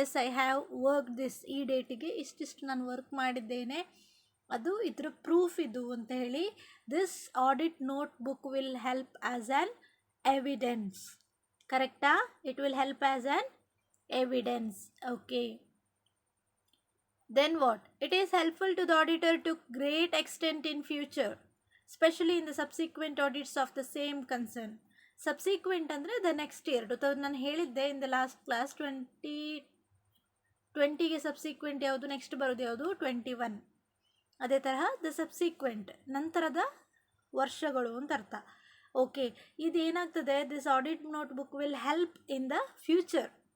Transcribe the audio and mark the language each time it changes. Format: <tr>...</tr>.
<en>yes, I have work this,</en> <kn>ಈ ಡೇಟಿಗೆ ಇಷ್ಟಿಷ್ಟು ನಾನು ವರ್ಕ್ ಮಾಡಿದ್ದೇನೆ, ಅದು ಇದರ ಪ್ರೂಫ್ ಇದು ಅಂತ ಹೇಳಿ</kn> <en>This audit notebook will help as an evidence. ಕರೆಕ್ಟಾ? It will help as an evidence. Okay, then what? It is helpful to the auditor to great extent in future, especially in the subsequent audits of the same concern. Subsequent</en> <kn>ಅಂದರೆ</kn> <en>the next year.</en> <kn>ನಾನು ಹೇಳಿದ್ದೆ</kn> <en>in the last class</en> <kn>2020ಗೆ subsequent ಯಾವುದು, next ಬರೋದು ಯಾವುದು 21. ಅದೇ ತರಹ the subsequent ನಂತರದ ವರ್ಷಗಳು ಅಂತ ಅರ್ಥ.</kn> <en>okay,</en> <kn>ಇದೇನಾಗ್ತದೆ,</kn> <en>This audit notebook will help in the future.</en>